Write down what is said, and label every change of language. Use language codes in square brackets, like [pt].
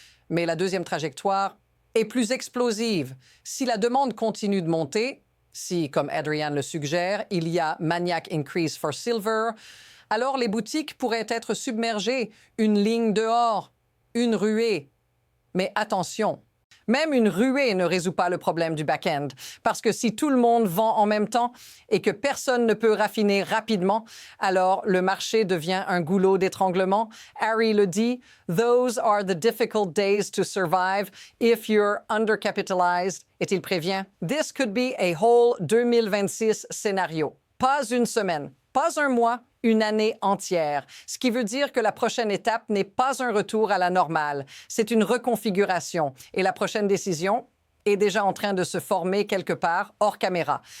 [fr] Mais la deuxième trajectoire est plus explosive. Si la demande continue de monter, si, comme Adrian le suggère, il y a [en] maniac increase for silver, [fr] alors les boutiques pourraient être submergées, une ligne dehors, une ruée. Mais attention, Même une ruée ne résout pas le problème du back-end, parce que si tout le monde vend en même temps et que personne ne peut raffiner rapidement, alors le marché devient un goulot d'étranglement. Harry le dit, [en] "Those are the difficult days to survive if you're undercapitalized." [fr] Et il prévient, [en] "This could be a whole 2026 scénario." [fr] Pas une semaine, pas un mois, une année entière. Ce qui veut dire que la prochaine étape n'est pas un retour à la normale, c'est une reconfiguration. Et la prochaine décision est déjà en train de se former quelque part hors caméra.